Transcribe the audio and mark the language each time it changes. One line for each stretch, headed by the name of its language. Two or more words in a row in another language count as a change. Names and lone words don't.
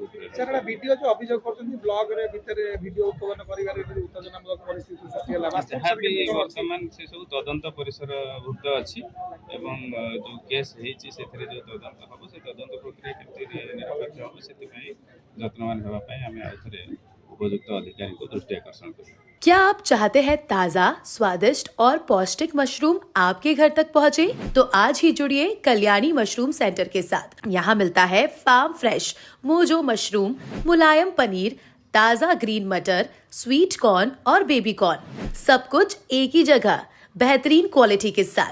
Odia: ସାର୍ ଭିଡ଼ିଓ ଯୋଉ ଅଭିଯୋଗ କରୁଛନ୍ତି ବ୍ଲଗରେ ଭିତରେ ଭିଡ଼ିଓ ଉତ୍ପାଦନ କରିବାରେ ଉତ୍ତେଜନାମୂଳକ ପରିସ୍ଥିତି ସୃଷ୍ଟି ହେଲା ଯାହା ବି ବର୍ତ୍ତମାନ ସେ ସବୁ ତଦନ୍ତ ପରିସରଭୁକ୍ତ ଅଛି ଏବଂ ଯେଉଁ କେସ୍ ହେଇଛି ସେଥିରେ ଯେଉଁ ତଦନ୍ତ ହେବ ସେ ତଦନ୍ତ ପ୍ରକ୍ରିୟା କେମିତି ନିରପେକ୍ଷ ହେବ ସେଥିପାଇଁ ଯତ୍ନବାନ ହେବା ପାଇଁ ଆମେ ଆଉ ଥରେ ଉପଯୁକ୍ତ ଅଧିକାରୀଙ୍କୁ ଦୃଷ୍ଟି ଆକର୍ଷଣ କରିବୁ।
Hindi: क्या आप चाहते हैं ताज़ा, स्वादिष्ट और पौष्टिक मशरूम आपके घर तक पहुंचे? तो आज ही जुड़िए कल्याणी मशरूम सेंटर के साथ। यहाँ मिलता है
English: farm fresh
Hindi: मोजो मशरूम, मुलायम पनीर, ताज़ा ग्रीन मटर,
English: sweet corn
Hindi: और
English: baby corn,
Hindi: सब कुछ एक ही जगह बेहतरीन क्वालिटी के साथ।